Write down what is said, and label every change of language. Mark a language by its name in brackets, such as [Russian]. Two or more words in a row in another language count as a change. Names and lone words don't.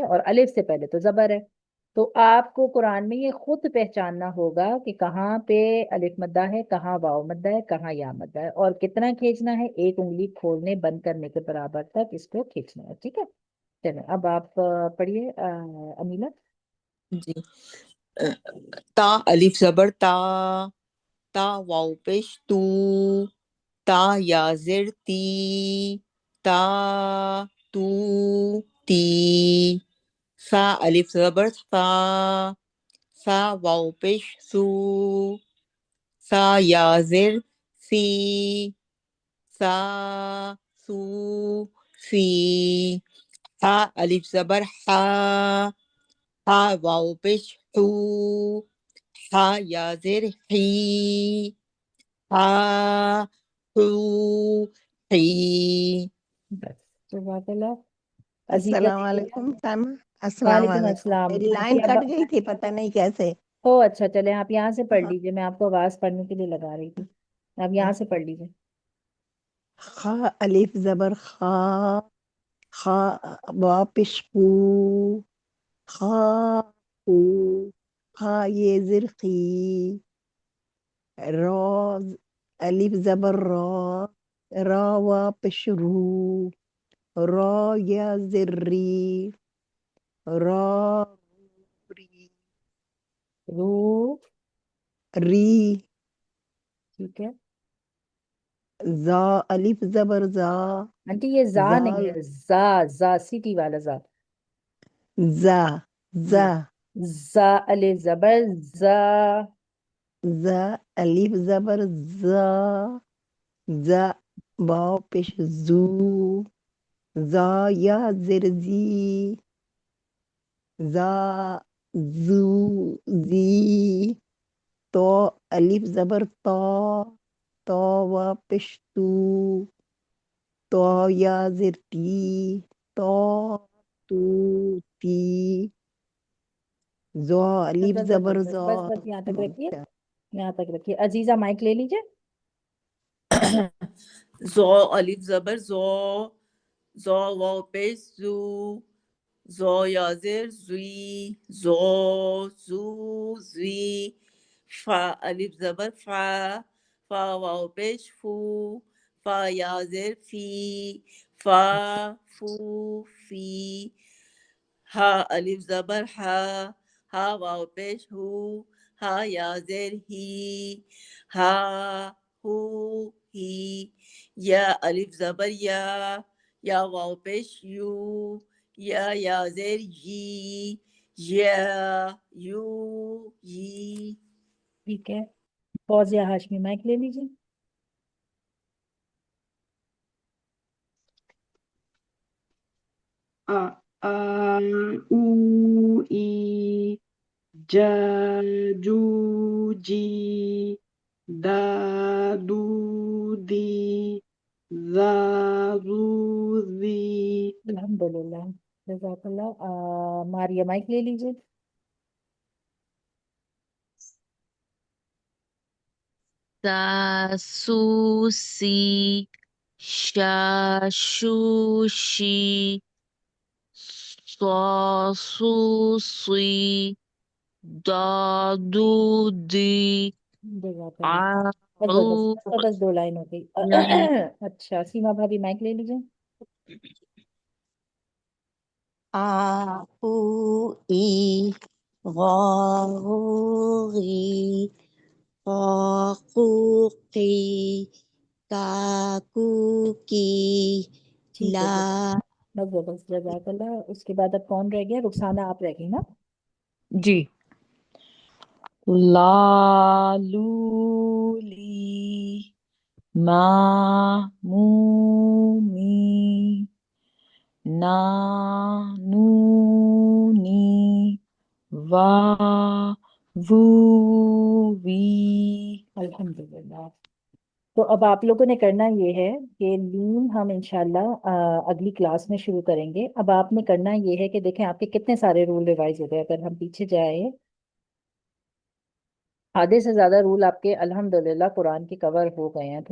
[Urdu] اور الف سے پہلے تو زبر ہے، تو آپ کو قرآن میں یہ خود پہچاننا ہوگا کہ کہاں پہ الف مدہ ہے، کہاں واو مدہ ہے، کہاں یا مدہ ہے، اور کتنا کھینچنا ہے، ایک انگلی کھولنے بند کرنے کے برابر تک اس کو کھینچنا ہے، ٹھیک ہے؟ چلیں اب آپ پڑھیے انیلا۔ جی، تا الف زبر تا، تا واو پیش تو، تا یا زر تی، تا تو تی، سا الف زبر سا، سا واو پیش سو، سا یا زر سی، سا سو سی، ہا الف زبر ہا، ہا واو پیش ہو، ہا یا زر ہی، ہا ہو ہی. بس [Arabic] جزاک اللہ. [Urdu] عزیزہ السلام دیکھیے. علیکم سائمہ. السلام وعلیکم علیکم. السلام. میری لائن آنٹی اب کٹ گئی تھی پتہ نہیں کیسے. اچھا چلے آپ یہاں سے پڑھ ہاں. لیجیے، میں آپ کو آواز پڑھنے کے لیے لگا رہی تھی. آپ یہاں سے پڑھ لیجیے. خا الف زبر خا، خا واپش خو، خا خو، خا یہ زرخی، را الف زبر را، را واپش رو، را یا زری، را ری، رو. ری، ٹھیک ہے زا الف زبر زا، آنٹی، یہ زا زا نہیں ہے، زا. زا سیٹی والا زا. زا، جی. زا، زا الف زبر زا. زا الف زبر زا، زا واو پیش زو، زا یا زرزی، زا زو زی، تو الف زبر تا، تو واپش تو، تو یا زرتی، تو تو تی، زو الف بس بس بس زبر بس بس زا. بس بس یہاں تک رکھیے، یہاں تک رکھیے. عزیزہ مائک لے لیجیے. زو الف زبر زو، زو واو پیش زو، زو یا زر زوی، زو زو زوی، فا الف زبر فا، فا واو پیش فو، فا یا زر فی، فا فو فی، ہا الف زبر ہا، ہا واو پیش ہو، ہا یا زر ہی، ہا ہو ہی، یا الف زبر یا، یا واو پیش یو، یا زیر یی، یا یو یی. ٹھیک ہے. فوزیہ ہاشمی مائک لے لیجیے. آ آ او ای جا جو جی دا دو دی ذا ذو ذی. [Arabic] الحمد للہ. جزاک اللہ. [Urdu] ماریا مائک لے لیجیے. سا سو سی، شا شو شی، سو سو سوی، دا دو دی، جزاک آ اللہ. بس بس بس او بس بس 2 لائن ہو گئی. لائن. اچھا سیما بھابھی مائک لے لیجیے. آ او ای غا غو غی، قا قو قی، کا کو کی، ٹھیک ہے. لا. بس بس بس [Arabic] جزاک اللہ. [Urdu] اس کے بعد اب کون رہ گیا؟ رخسانہ آپ رہ گئی نا. جی. لا لو لی، ما مو می، نا نو نی، وا وو وی. [Arabic] الحمد للہ. [Urdu] تو اب آپ لوگوں نے کرنا یہ ہے کہ لیم ہم [Arabic] انشاءاللہ [Urdu] اگلی کلاس میں شروع کریں گے. اب آپ نے کرنا یہ ہے کہ دیکھیں آپ کے کتنے سارے رول ریوائز ہو گئے. اگر ہم پیچھے جائیں، آدھے سے زیادہ رول آپ کے [Arabic] الحمدللہ [Urdu] قرآن کے کور ہو گئے ہیں.